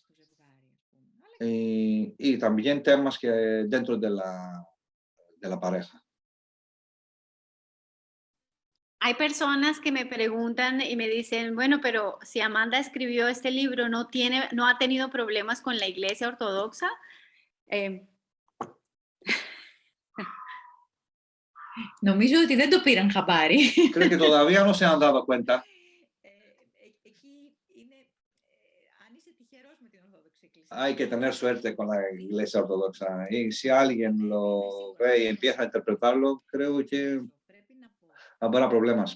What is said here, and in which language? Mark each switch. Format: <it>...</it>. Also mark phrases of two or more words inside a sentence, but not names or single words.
<es>Y también temas que dentro de la pareja. Hay personas que me preguntan y me dicen, bueno, pero si Amanda escribió este libro, ¿no ha tenido problemas con la Iglesia Ortodoxa?</es> <el>Νομίζω ότι δεν το πήραν χαμπάρι.</el> <es>Creo que todavía no se han dado cuenta. Hay que tener suerte con la Iglesia Ortodoxa. Y si alguien lo ve y empieza a interpretarlo, creo que habrá problemas.</es>